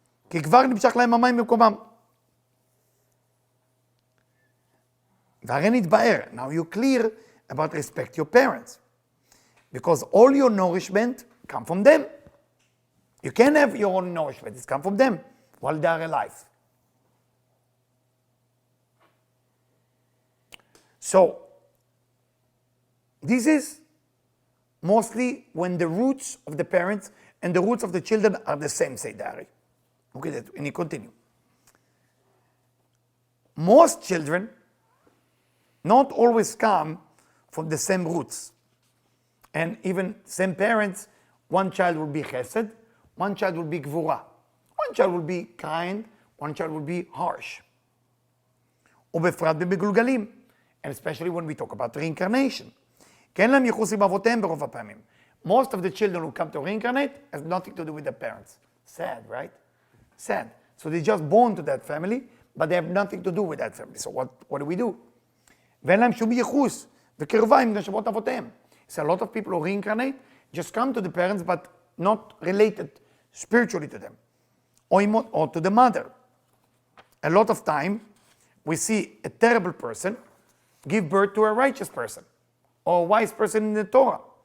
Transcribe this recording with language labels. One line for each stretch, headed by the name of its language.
Hebrew: כי כבר נמשך להם המים במקומם. והרי נתבהר.
English: Now you're clear about respect your parents. Because all your nourishment come from them. You can't have your own nourishment. It's come from them while they are alive. So, this is mostly when the roots of the parents and the roots of the children are the same, say Dari. Okay, and you continue. Most children not always come from the same roots. And even same parents, one child will be chesed, one child will be gvura. One child will be kind, one child will be harsh.
Hebrew: ובפרט במגולגלים.
English: And especially when we talk about reincarnation.
Hebrew: כי אין להם ייחוס עם אבותיהם ברוב הפעמים.
English: Most of the children who come to reincarnate has nothing to do with their parents. Sad, right? Sad. So they're just born to that family, but they have nothing to do with that family. So what do we do?
Hebrew: ואין להם שום ייחוס וקרבה עם נשמות אבותיהם.
English: So a lot of people who reincarnate just come to the parents, but not related spiritually to them. Or to the mother. A lot of time, we see a terrible person give birth to a righteous person or a wise person in the Torah.